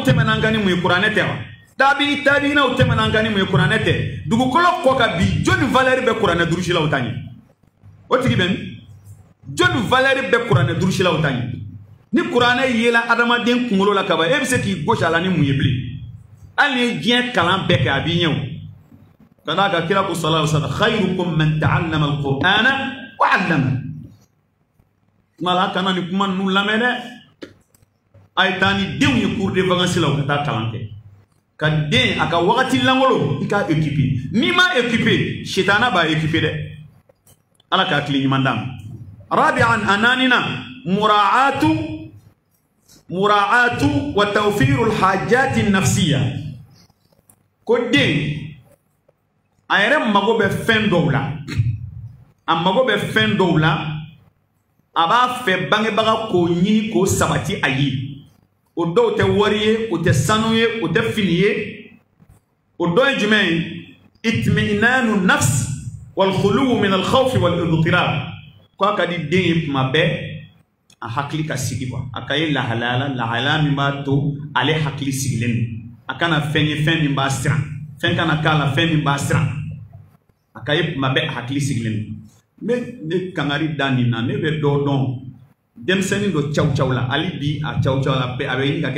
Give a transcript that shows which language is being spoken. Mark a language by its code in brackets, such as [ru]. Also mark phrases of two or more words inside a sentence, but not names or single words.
[bm] tɛmɛna an kan ni mun ye kuranɛ tɛ wa tabiinaw tɛmɛna an kan ni mun ye kuranɛ tɛ dugukolo kɔ ka bi jɔnni valeur bɛ kuranɛ durusilaw ta ɲɛ o tigi bɛ min jɔnni valeur bɛ kuranɛ durusilaw ta ɲɛ ni kuranɛ yela adamaden kunkolo la kaban e bɛ se k'i gosi a la ni mun ye bilen hali ni ye diɲɛ kalan bɛɛ kɛ a b'i ɲɛ o ka d'a kan kira ko [ar] صلى الله عليه وسلم خيركم من تعلم القرآن وعلم [bm] tuma la a kana nin kuma ninnu lamɛn dɛ a ye taa ni denw ye [fr] cours de vacances [bm] la u ka taa kalan kɛ ka den a ka wagati langolo i k'a équiper n'i ma équiper sitana b'a équiper dɛ ala k'a tile ɲuman d'a ma rabi'an ananina [ar] مراعاة وتوفير الحاجة النفسية [bm] ko den a yɛrɛ mago bɛ fɛn dɔw la a mago bɛ fɛn dɔw la a b'a fɛ bangebaga k'o ɲini k'o sabati a ye o dɔw tɛ wari ye o tɛ sanu ye o tɛ fini ye o dɔ ye jumɛn ye [ar] اطمئنان نفس والخلو من الخوف والاضطراب [bm] ko a ka di den ye tuma bɛɛ a hakili ka sigi a ka ye lahalaya min b'a to ale hakili sigilen don a kana fɛn ye fɛn min b'a siran fɛn kana k'a la fɛn min b'a siran a ka ye tuma bɛɛ a hakili sigilen don ne kangari da nin na ne bɛ dɔ dɔn denmisɛnnin dɔ caw la hali bi a caw la a bɛ ɲini ka kɛ